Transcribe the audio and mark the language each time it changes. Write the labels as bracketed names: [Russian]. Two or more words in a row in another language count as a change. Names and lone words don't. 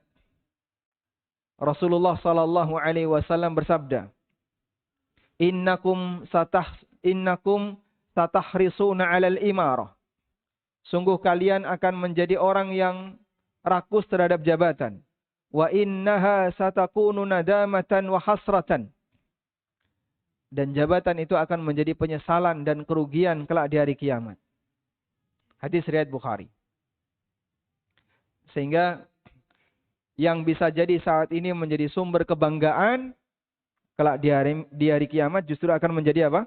[Indonesian] Rasulullah [Arabic] sallallahu alaihi wasallam [Indonesian] bersabda, [Arabic] innakum satahrisuna 'alal imarah. [Indonesian] Sungguh kalian akan menjadi orang yang rakus terhadap jabatan. [Arabic] Wa innaha satakunu nadamatan wa hasratan. [Indonesian] Dan jabatan itu akan menjadi penyesalan dan kerugian kelak di hari kiamat. Hadis riwayat Bukhari. Sehingga yang bisa jadi saat ini menjadi sumber kebanggaan, kelak di hari kiamat justru akan menjadi apa?